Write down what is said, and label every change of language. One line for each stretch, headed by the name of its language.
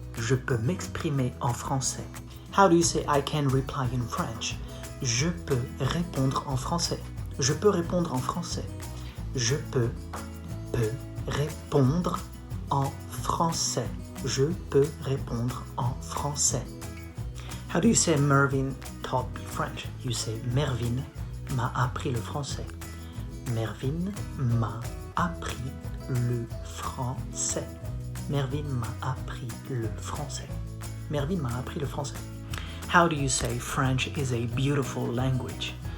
French: Je peux m'exprimer en français.
English: How do you say I can reply in French?
French: Je peux répondre en français. Je peux répondre en français. Je peux répondre en français. Je peux répondre en français.
English: How do you say Mervine taught me French? You say
French: Mervine m'a appris le français. Mervine m'a appris le français. Mervine m'a appris le français. Mervine m'a appris le français.
English: How do you say French is a beautiful language?